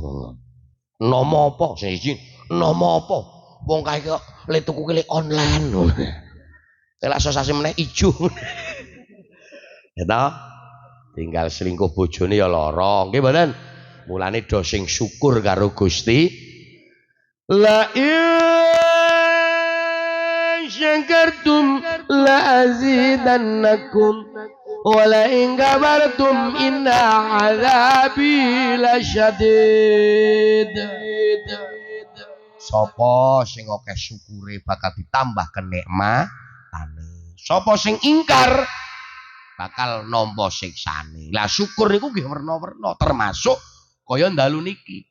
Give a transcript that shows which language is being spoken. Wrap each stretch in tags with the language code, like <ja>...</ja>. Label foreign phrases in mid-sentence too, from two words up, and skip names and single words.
<jv>Enom apa sing iki? Enom apa? Wong kae kok le tuku kele online lho. Elak sosasi meneh ijo. Ya ta? Tinggal selingkuh bojone ya lara. Nggih mboten? Mulane do sing syukur karo Gusti.</jv> <ar>لئن شكرتم لأزيدنكم ولئن كفرتم إن عذابي لشديد.</ar> <jv>Sapa sing akeh syukure bakal ditambah kenikmatane. Sapa sing ingkar bakal nampa siksane. Lah syukur niku nggih werna-werna termasuk kaya dalu niki.</jv>